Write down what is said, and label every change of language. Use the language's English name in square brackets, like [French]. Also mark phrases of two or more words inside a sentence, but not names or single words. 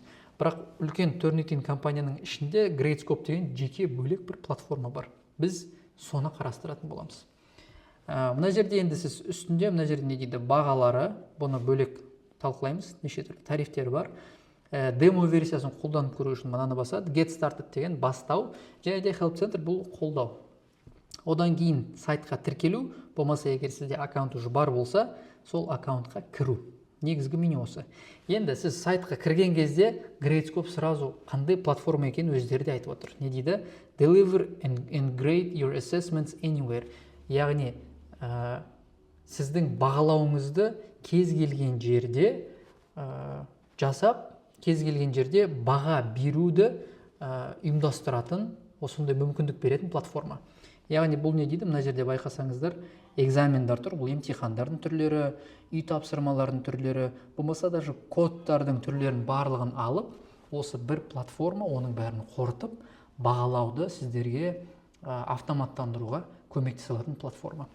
[Kazakh] Бірақ үлкен Turnitin компанияның ішінде Gradescope деген жеке бөлек бір платформа бар. Біз соны қарастыратын боламыз. Мына жерде енді сіз үстінде, мына жерде не дейді, бағалары, бұны бөлек талқылаймыз. Неше түрлі тарифтері бар. Демо версиясын қолданып көру үшін мынаны басады. [English] Get started [Kazakh] деген бастау, және де [English] Help Center [Kazakh] бұл қолдау. Одан кейін сайтқа тіркелу, болмаса егер сізде аккаунт уже бар болса, сол аккаунтқа кіру. Негізгі меню осы. Енді сіз сайтқа кірген кезде Gradescope сразу қандай платформа екенін өздері де айтып отыр. Не дейді? [English] Deliver and grade your assessments anywhere. [Kazakh] Яғни сіздің бағалауыңызды кез келген жерде жасап, кез келген жерде баға беруді ұйымдастыратын, осындай мүмкіндік беретін платформа. Яғни бұл не дейді? Мына жерде байқасаңыздар, экзамендар тұр, бұл емтихандардың түрлері, үй тапсырмалардың түрлері, болмаса даже кодтардың түрлерін барлығын алып, осы бір платформа оның бәрін қорытып, бағалауды сіздерге автоматтандыруға көмектесе алатын платформа.